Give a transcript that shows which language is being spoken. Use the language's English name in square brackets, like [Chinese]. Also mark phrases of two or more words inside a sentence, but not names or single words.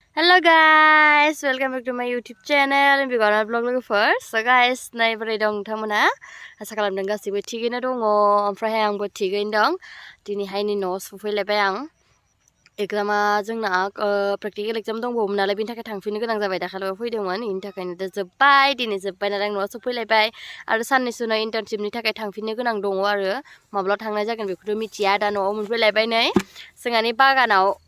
[English] Hello guys, welcome back to my YouTube channel M.B Gaorema vlog logo first. So guys, [Bodo] nay बोरै दं नोंथांमोना आसा खालामदों गासिबो थिगैनो दङ ओमफ्राय आंबो थिगैनो दं दिनैहाय नै न'आव सफैलायबाय आं एग्जामा जोंना [English] practical exam [Bodo] दंबावोमोन नालाय बेनि थाखाय थांफिननो गोनां जाबाय दाखालिबो फैदोंमोन बेनि थाखायनो दा जोब्बाय दिनै जोब्बाय नालाय न'आव सफैलायबाय आरो साननैसो उनाव इन्टार्नशिपनि थाखाय थांफिननो गोनां दङ आरो माब्ला थांनाय जागोन बेखौथ' मिथिया दा न'आव मोनफैलायबाय नै जोंहानि बागानाव